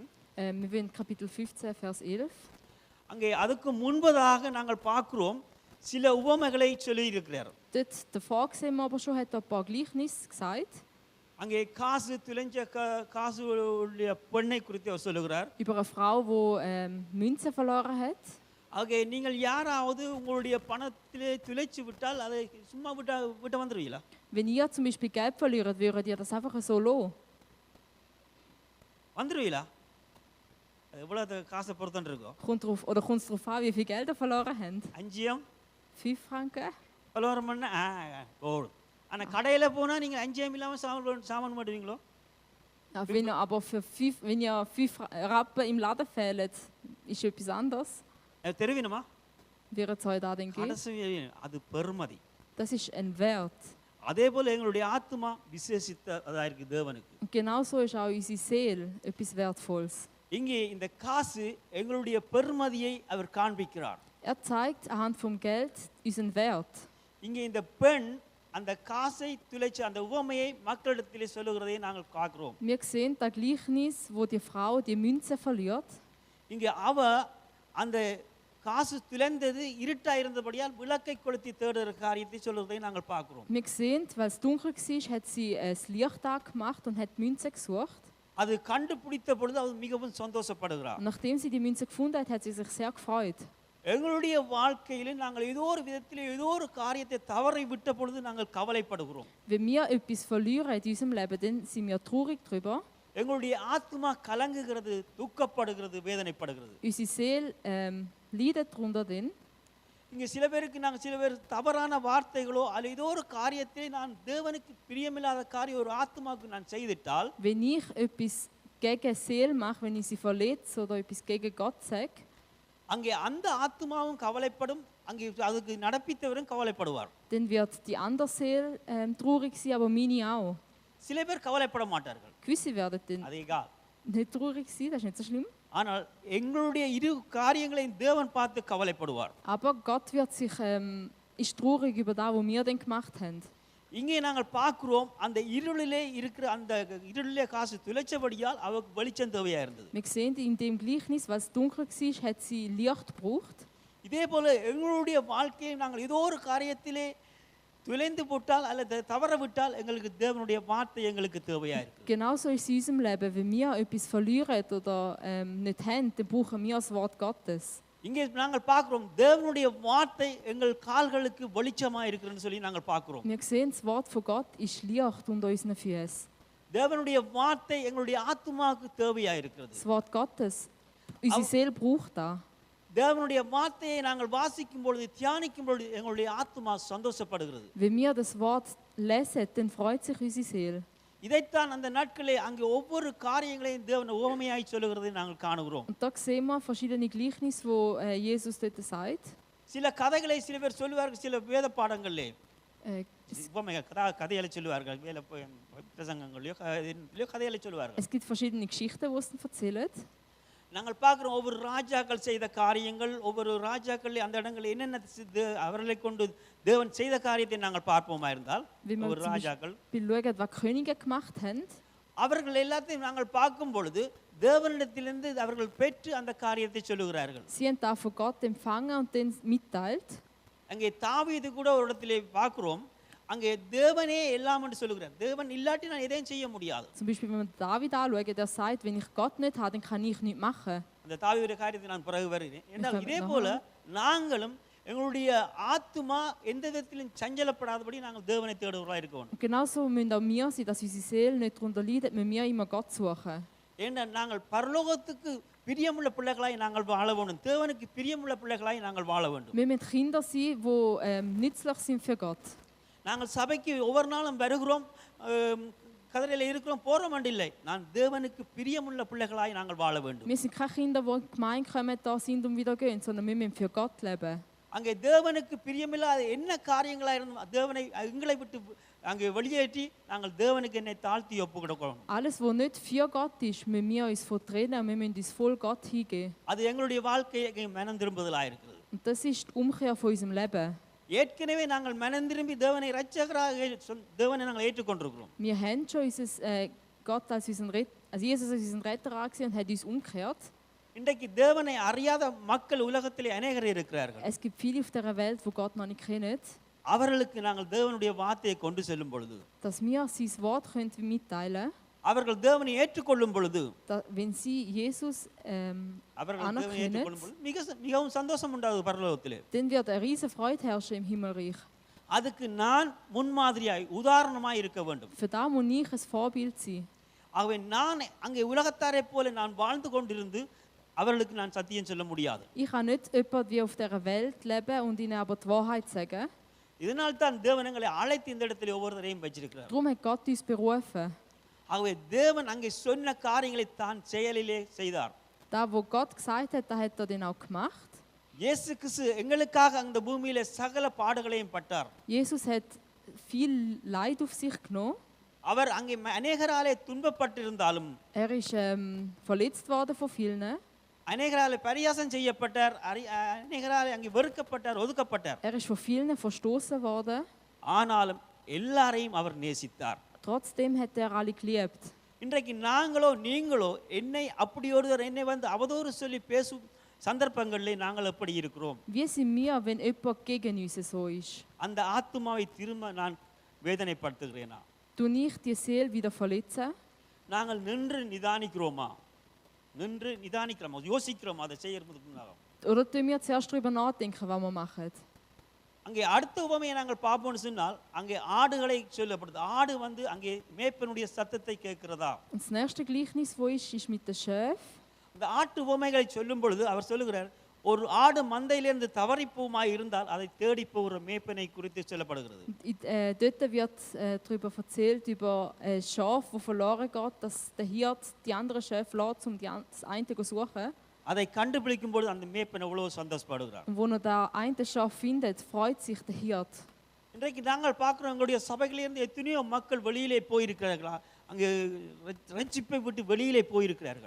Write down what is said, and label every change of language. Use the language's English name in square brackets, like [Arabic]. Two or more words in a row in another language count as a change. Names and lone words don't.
[German] Wir wollen Kapitel 15, Vers 11. [Tamil] அங்கே அதுக்கு முன்பதாக நாங்கள் பார்க்கிறோம் சில உவமைகளை சொல்லியிருக்கிறார். [German] Dort davor sehen wir aber schon, hat er ein paar Gleichnisse gesagt. [Tamil] அங்கே காசு துளைஞ்ச காசுடைய பெண்ணை குறித்து அவர் சொல்லுகிறார். [German] Über eine Frau, die Münzen verloren hat. [Tamil] ஆகவே நீங்கள் யாராவது உங்களுடைய பணத்திலே துளைச்சு விட்டால் அதை சும்மா விட்டு வந்துடுவீங்களா? [German] Wenn ihr zum Beispiel Geld verliert, würdet ihr das einfach so lassen? [Tamil] வந்துடுவீங்களா? எவ்வளவு காசை பொறுத்துட்டு இருக்கோம். [German] Kommt es darauf an, wie viel Geld ihr verloren habt? 5 Franken? [Tamil] verloren பண்ண கோடு. ஆனால் கடையில் போனால் நீங்கள் 5 இல்லாமல் சாமான் மாட்டுவீங்களோ? [German] Ja, wenn ihr 5 Rappen im Laden fehlt, ist etwas anderes. [Tamil] தெரிவினுமா? [German] Wird es euch da denn geben? [Tamil] அது பெருமதி. [German] Das ist ein Wert. [Tamil] அதே போல எங்களுடைய ஆத்மா விசேஷித்ததா இருக்கு தேவனுக்கு. [German] Und genauso ist auch unsere Seele etwas Wertvolles. [Tamil] இங்கே இந்த காசு எங்களுடைய பெருமதியை அவர் காண்பிக்கிறார். [German] Zeigt anhand vom Geld unseren Wert. [Tamil] இங்கே இந்த பெண் அந்த காசை துளைச்ச அந்த உவமையை மக்களிடத்திலே சொல்லுகிறதை நாங்கள் பார்க்கிறோம். [German] Wir sehen das Gleichnis, wo die Frau die Münze verliert. [Tamil] இங்கே அவ அந்த காசு துளைந்தது இருட்டா இருந்தபடியால் விளக்கை கொளுத்தி தேடுகிற காரியத்தை சொல்லுகிறதை நாங்கள் பார்க்கிறோம். [German] Wir sehen, weil es dunkel war, hat sie das Licht angemacht und hat Münze gesucht. [Tamil] அது கண்டுபிடித்த பொழுது அவர் மிகவும் சந்தோஷப்படுகிறார். [German] Und nachdem sie die Münze gefunden hat, hat sie sich sehr gefreut. [Tamil] எங்களுடைய வாழ்க்கையிலே நாங்கள் ஏதோ ஒரு விதத்திலே ஏதோ ஒரு காரியத்தை தவறை விட்ட பொழுது நாங்கள் கவலைப்படுகிறோம். [German] Wenn wir etwas verlieren in unserem Leben, dann sind wir traurig darüber. [Tamil] எங்களுடைய ஆத்மா கலங்குகிறது, துக்கப்படுகிறது, வேதனைப்படுகிறது. [German] Unsere Seele leidet darunter dann. [Tamil] இங்கே சில பேர் தவறான வார்த்தைகளோ அல்லது ஏதோ ஒரு காரியத்தை நான் தேவனுக்கு பிரியமில்லாத காரியம் ஒரு ஆத்மாவுக்கு நான் செய்துட்டால், [German] Wenn ich etwas gegen Seele mache, wenn ich sie verletze oder etwas gegen Gott sage, [Tamil] அங்கே அந்த ஆத்மாவும் கவலைப்படும், அங்கே அதுக்கு நடப்பித்தவரும் கவலைப்படுவார். [German] dann wird die andere Seele traurig sein, aber meine auch. [Tamil] சில பேர் கவலைப்பட மாட்டார்கள், [German] Gewisse werden dann [Tamil] அது egal. [German] nicht traurig sein, das ist nicht so schlimm. [Tamil] ஆனால் எங்களுடைய இரு காரியங்களையும் தேவன் பார்த்து கவலைப்படுவார். [German] Aber Gott wird sich, ist traurig über das, was wir dann gemacht haben. [Tamil] இங்கே நாங்கள் பார்க்கிறோம், அந்த இருளிலே காசு துளைச்சபடியால் அவருக்கு வெளிச்சம் தேவையா இருந்தது. [German] Wir sehen in dem Gleichnis, was dunkel war, hat sie Licht gebraucht. [Tamil] இதே போல எங்களுடைய வாழ்க்கையை நாங்கள் ஏதோ ஒரு காரியத்திலே துளைந்து போட்டால் அல்லது தவற விட்டால் எங்களுக்கு தேவனுடைய வார்த்தை எங்களுக்கு தேவையா இருக்கு. [German] Genauso ist es in unserem Leben, wenn wir etwas verlieren oder nicht haben, dann brauchen wir das Wort Gottes. [Tamil] இங்கே நாங்கள் பார்க்கிறோம், தேவனுடைய வார்த்தை எங்கள் கால்களுக்கு வெளிச்சமா இருக்குன்னு சொல்லி நாங்கள் பார்க்கிறோம். [German] Wir sehen, das Wort von Gott ist Licht unter unseren Füßen. [Tamil] தேவனுடைய வார்த்தை எங்களுடைய ஆத்மாவுக்கு தேவையா இருக்கிறது. [German] Das Wort Gottes, unsere Seele braucht das. [Tamil] தேவனுடைய வார்த்தையை நாங்கள் வாசிக்கும் பொழுது, தியானிக்கும் பொழுது எங்களுடைய ஆத்மா சந்தோஷப்படுகிறது. [German] Wenn wir das Wort lesen, dann freut sich unsere Seele. [Tamil] இதைத்தான் அந்த நாட்களே அங்கே ஒவ்வொரு காரியங்களையும் தேவன் உவமையாய் சொல்லுகிறதை நாங்கள் காணுகிறோம். [German] Und da sehen wir verschiedene Gleichnisse, wo Jesus dort sagt. [Tamil] சில கதைகளை சில பேர் சொல்லுவார்கள், சில வேத பாடங்களிலே கதைகளை சொல்லுவார்கள், வேலை பிரசங்கங்களையோ கதைகளை சொல்லுவார்கள். [German] Es gibt verschiedene Geschichten, die es erzählen. [Tamil] நாங்கள் பார்க்கிறோம், ஒவ்வொரு ராஜாக்கள் செய்த காரியங்கள், ஒவ்வொரு ராஜாக்கள் அந்த இடங்களில் என்னென்ன அவர்களை கொண்டு தேவன் செய்த காரியத்தை நாங்கள் பார்ப்போமா இருந்தால், ஒவ்வொரு ராஜாக்கள் [German] schauen, was Könige gemacht haben, [Tamil] அவர்கள் எல்லாத்தையும் நாங்கள் பார்க்கும் பொழுது தேவனிடத்திலிருந்து அவர்கள் பெற்று அந்த காரியத்தை சொல்லுகிறார்கள். [German] sie haben da von Gott empfangen und dann mitteilt. [Tamil] அங்கே தாவீது கூட ஒரு இடத்திலே பார்க்கிறோம், அங்கே தேவனே எல்லாம் என்று சொல்லுகிறார். தேவன் இல்லாட்டி நான் எதையும் செய்ய முடியாது. [German] Zum Beispiel, wenn man David anschaut, der sagt, wenn ich Gott nicht habe, dann kann ich nichts machen. [Tamil] அந்த தாவீதுடைய காரியத்தை நான் பிறகு வருகிறேன். என்றால் இதே போல நாங்களும் எங்களுடைய ஆத்துமா எந்த விதத்திலும் சஞ்சலப்படாதபடி நாங்கள் தேவனை தேடுவர்களாக இருக்க வேண்டும். [German] Genauso müssen auch wir sein, dass unsere Seele nicht darunter leidet, müssen wir immer Gott suchen. [Tamil] ஏன்னா நாங்கள் பரலோகத்துக்கு பிரியமுள்ள பிள்ளைகளாய் நாங்கள் வாழ வேண்டும், தேவனுக்கு பிரியமுள்ள பிள்ளைகளாய் நாங்கள் வாழ வேண்டும். [German] Wir müssen Kinder sein, die nützlich sind für Gott. [Tamil] நாங்கள் சபைக்கு ஒவ்வொரு நாளும் வருகிறோம், கதிரையில் இருக்கிறோம், போகிறோம் இல்லை. நான் தேவனுக்கு பிரியமுள்ள பிள்ளைகளாய் நாங்கள் வாழ வேண்டும். [German] Wir sind keine Kinder, die in die Gemeinde kommen, da sind und wieder gehen, sondern wir müssen für Gott leben. [Tamil] அங்கே தேவனுக்கு பிரியமில்லாத என்ன காரியங்களாக இருந்தும் தேவனை எங்களை விட்டு அங்கே வெளியேற்றி நாங்கள் தேவனுக்கு என்னை தாழ்த்தி ஒப்பு கொடுக்கணும். [German] Alles, was nicht für Gott ist, müssen wir uns vertrennen und wir müssen uns voll Gott hingeben. [Tamil] அது எங்களுடைய வாழ்க்கையை மனம் திரும்புதலாக இருக்கிறது. [German] Und das ist die Umkehr von unserem Leben. [Tamil] ஏற்கனவே நாங்கள் மனம் திரும்பி தேவனை இரட்சகராக தேவனை நாங்கள் ஏற்றுக்கொண்டிருக்கிறோம். [German] Wir haben schon Gott als Jesus als unseren Retter angesehen und hat uns umgekehrt. [Tamil] இன்றைக்கு தேவனை அறியாத மக்கள் உலகத்திலே அநேகர் இருக்கிறார்கள். [German] Es gibt viele auf dieser Welt, die Gott noch nicht kennen. [Tamil] அவர்களுக்கு நாங்கள் தேவனுடைய வார்த்தையை கொண்டு செல்லும் பொழுது, [German] Dass wir sein Wort mitteilen können, [Tamil] அவர்கள் தேவனை ஏற்றுக்கொள்ளும் பொழுது, [German] wenn sie Jesus [Tamil] அவர்கள் தேவனை [German] anerkennen, [Tamil] ஏற்றுக்கொள்ளும் பொழுது மிகவும் சந்தோஷம் உண்டாகுது பரலோகத்திலே. [German] dann wird eine riesige Freude herrschen im Himmelreich. [Tamil] அதுக்கு நான் முன்மாதிரியாய் உதாரணமாய் இருக்க வேண்டும். [German] Für das muss ich ein Vorbild sein. [Tamil] ஆகவே நான் அங்கே உலகத்தாரை போல நான் வாழ்ந்து கொண்டிருந்து அவர்களுக்கு நான் சத்தியம் சொல்ல முடியாது. [German] Ich kann nicht jemand wie auf dieser Welt leben und ihnen aber die Wahrheit sagen. [Tamil] இதனால் தான் தேவன் எங்களை அழைத்து இந்த இடத்துல ஒவ்வொருவரையும் வச்சிருக்கிறார். [German] Darum hat Gott uns berufen. [Tamil] ஆகவே தேவன் அங்கே சொன்ன காரியங்களை தான் செயலிலே செய்தார். [German] Da, wo Gott gesagt hat, da hat dann auch gemacht. [Tamil] இயேசு கிறிஸ்து எங்களுக்காக அந்த பூமியிலே சகல பாடுகளையும் பட்டார். [German] Jesus hat viel Leid auf sich genommen. [Tamil] அவர் அங்கே அநேகராலே துன்பப்பட்டிருந்தாலும், [German] Ist verletzt worden von vielen. [Tamil] அநேகராலே பரியாசம் செய்யப்பட்டார், அநேகராலே அங்கே வெறுக்கப்பட்டார், ஒதுக்கப்பட்டார். [German] Ist von vielen verstoßen worden. [Tamil] ஆனாலும் எல்லாரையும் அவர் நேசித்தார். [German] Trotzdem hat alle geliebt. [Tamil] இன்றைக்கு நாங்களோ நீங்களோ என்னை அப்படி ஒருவர் என்னை வந்து அவதூறு சொல்லி பேசும் சந்தர்ப்பங்களிலே நாங்கள் எப்படி இருக்கிறோம்? [German] Wie sind wir, wenn jemand gegen uns so ist? [Tamil] அந்த ஆத்துமாவை திரும்ப நான் வேதனைப்படுத்துகிறேனா? [German] Tue ich die Seele wieder verletzen? [Tamil] நாங்கள் நின்று நிதானிக்கிறோமா, யோசிக்கிறோமா அதை செய்யறதுக்கு முன்னாக? [German] Oder tun wir zuerst darüber nachdenken, was wir machen? [Tamil] அங்கே அடுத்த உவமையை நாங்கள் பார்ப்போம்னு சொன்னால் அங்கே ஆடுகளை சொல்லப்படுது. ஆடு வந்து அங்கே மேய்ப்பனுடைய சத்தத்தை கேட்கிறதா? [German] Und das nächste Gleichnis, wo ist mit den Schäfen. [Tamil] இந்த ஆட்டு உவமைகளை சொல்லும் பொழுது அவர் சொல்லுகிறார், ஒரு ஆடு மந்தையிலிருந்து தவறி போமாய் இருந்தால் அதை தேடி போகிற மேய்ப்பனை குறித்து சொல்லப்படுகிறது. [German] Dort wird darüber erzählt, über ein Schaf, das verloren geht, dass der Hirt die anderen Schafe lässt, um das eine zu suchen. [Tamil] அதை கண்டுபிடிக்கும் பொழுது அந்த மேய்ப்பன் எவ்வளவு சந்தோஷப்படுகிறார். [German] Und wo er da eine Schaf findet, freut sich der Hirt. [Tamil] இன்றைக்கு நாங்கள் பார்க்கிறோம், எங்களுடைய சபைகளிலிருந்து எத்தனையோ மக்கள் வெளியிலே போயிருக்கிறார்களா, அங்கே ரட்சிப்பை விட்டு வெளியிலே போயிருக்கிறார்கள்.